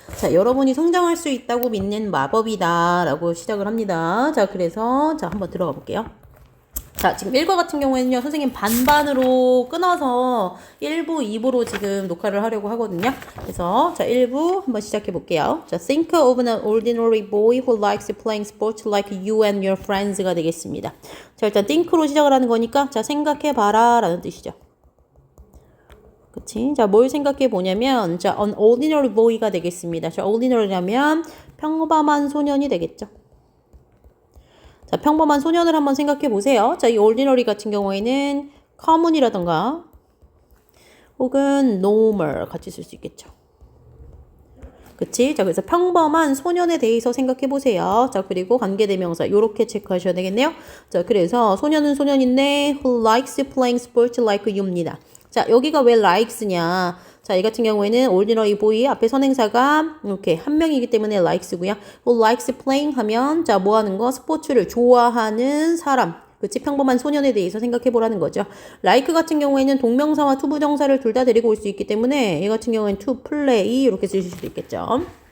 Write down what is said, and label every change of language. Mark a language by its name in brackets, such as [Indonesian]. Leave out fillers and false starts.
[Korean] 자, 여러분이 성장할 수 있다고 믿는 마법이다 라고 시작을 합니다. 자, 그래서 자, 한번 들어가 볼게요. 자, 지금 1과 같은 경우에는요, 선생님 반반으로 끊어서 1부, 2부로 지금 녹화를 하려고 하거든요. 그래서, 자, 1부 한번 시작해 볼게요. [English] 자, think of an ordinary boy who likes playing sports like you and your friends가 [Korean] 되겠습니다. 자, 일단 think로 시작을 하는 거니까, 자, 생각해 봐라 라는 뜻이죠. 그치? 자, 뭘 생각해 보냐면, 자, [English] an ordinary boy [Korean] 가 되겠습니다. 자, ordinary라면 평범한 소년이 되겠죠. 자, 평범한 소년을 한번 생각해 보세요. 자, 이 ordinary 같은 경우에는 common이라던가 혹은 normal 같이 쓸 수 있겠죠. 그치? 자, 그래서 평범한 소년에 대해서 생각해 보세요. 자, 그리고 관계대명사 요렇게 체크하셔야 되겠네요. 자, 그래서 소년은 소년인데 [English] who likes playing sports like you [Korean] 입니다. 자, 여기가 왜 likes냐? 자, 이 같은 경우에는 ordinary boy 앞에 선행사가 이렇게 한 명이기 때문에 likes고요. [English] who likes playing [Korean] 하면 자, 뭐 하는 거? 스포츠를 좋아하는 사람. 그치? 평범한 소년에 대해서 생각해 보라는 거죠. like 같은 경우에는 동명사와 투부정사를 둘 다 데리고 올 수 있기 때문에 이 같은 경우에는 to play 이렇게 쓰실 수도 있겠죠.